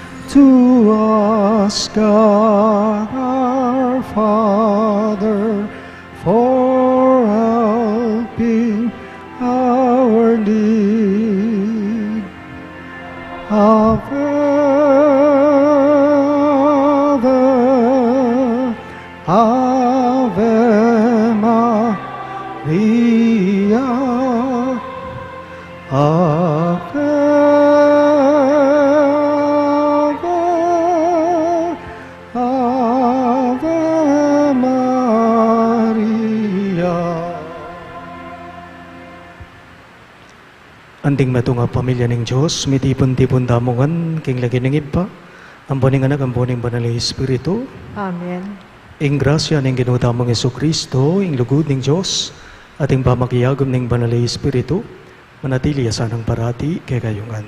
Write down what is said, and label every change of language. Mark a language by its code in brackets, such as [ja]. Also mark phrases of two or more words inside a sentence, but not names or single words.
[en] to us, God our Father, for helping our need. [la] Ave, Ave, Ave Maria, Ave, Ave, Ave Maria. [pam] Anding matunga pamilya ng Diyos, mitipon-tipon damungan, king lagi ng iba, ang buning anak, ang buning banal na Espiritu. Amen. Ing grasya ng ginutamang Yesu Kristo, ing lugod ng Diyos, at ing pamakiyagom ng banal na Espiritu, manatili asanang parati kay kayungan.